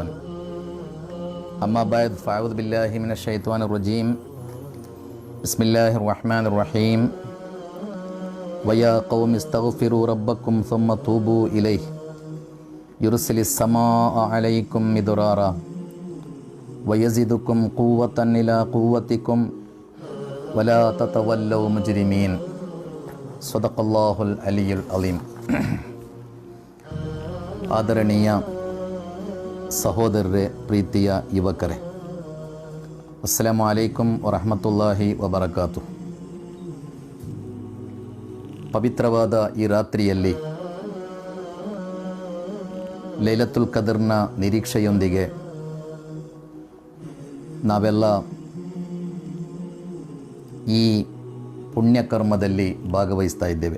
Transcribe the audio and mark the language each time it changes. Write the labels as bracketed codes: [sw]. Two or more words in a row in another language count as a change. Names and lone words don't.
[ar] أما بعد فأعوذ بالله من الشيطان الرجيم بسم الله الرحمن الرحيم ويا قوم استغفروا ربكم ثم توبوا إليه يرسل السماء عليكم مدرارا ويزدكم قوة إلى قوتكم ولا تتولوا مجرمين صدق الله العلي العظيم. [kn] ಆದರಣೀಯ ಸಹೋದರರೇ, ಪ್ರೀತಿಯ ಯುವಕರೇ, [ar] السلام عليكم ورحمة الله وبركاته. [kn] ಪವಿತ್ರವಾದ ಈ ರಾತ್ರಿಯಲ್ಲಿ ಲೈಲತುಲ್ ಕದರ್ನ ನಿರೀಕ್ಷೆಯೊಂದಿಗೆ ನಾವೆಲ್ಲ ಈ ಪುಣ್ಯಕರ್ಮದಲ್ಲಿ ಭಾಗವಹಿಸ್ತಾ ಇದ್ದೇವೆ.